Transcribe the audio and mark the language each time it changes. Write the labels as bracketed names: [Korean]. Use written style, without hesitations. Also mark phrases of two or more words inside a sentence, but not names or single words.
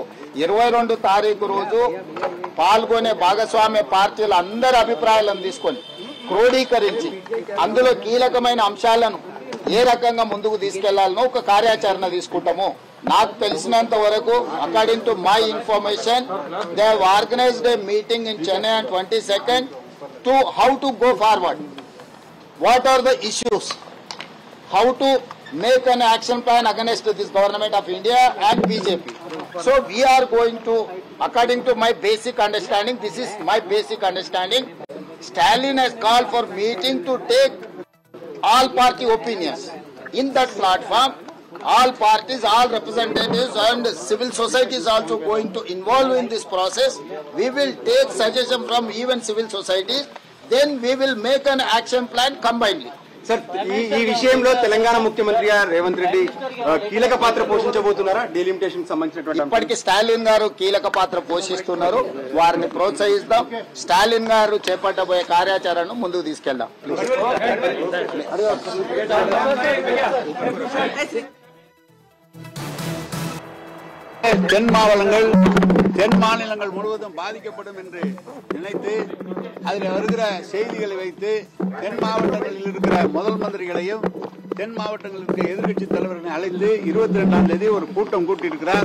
[Telugu] 22 తారీఖు రోజు పాల్గొనే భాగస్వామ్య పార్టీల అందరి అభిప్రాయాలను తీసుకొని క్రోడీకరించి అందులో కీలకమైన అంశాలను ఏ రకంగా ముందుకు తీసుకెళ్లాలనో ఒక కార్యాచరణ తీసుకుంటాము. నాకు తెలిసినంత వరకు [English] according to my information they have organized a meeting in Chennai on 22nd to how to go forward, what are the issues, how to make an action plan against this government of India and BJP. So we are going to, according to my basic understanding, this is my basic understanding, Stalin has called for meeting to take all party opinions. In that platform, all parties, all representatives and civil society is also going to involve in this process. We will take suggestion from even civil societies. Then we will make an action plan combinedly. [Telugu] సార్, ఈ విషయంలో తెలంగాణ ముఖ్యమంత్రి రేవంత్ రెడ్డి కీలక పాత్ర పోషించబోతున్నారా? డీలిమిటేషన్ సంబంధించినటువంటి ఇప్పటికి స్టాలిన్ గారు కీలక పాత్ర పోషిస్తున్నారు. వారిని ప్రోత్సహిస్తాం. స్టాలిన్ గారు చేపట్టబోయే కార్యాచరణను ముందుకు తీసుకెళ్దాం. [Tamil] தென் மாநிலங்கள் முழுவதும் பாதிக்கப்படும் என்று நினைத்து அதில் வருகிற செய்திகளை வைத்து தென் மாவட்டங்களில் இருக்கிற முதல் மந்திரிகளையும் தென் மாவட்டங்களில் இருக்கிற எதிர்கட்சி தலைவர்களை அழைத்து 22ஆம் தேதி ஒரு கூட்டம் கூட்டியிருக்கிறார்.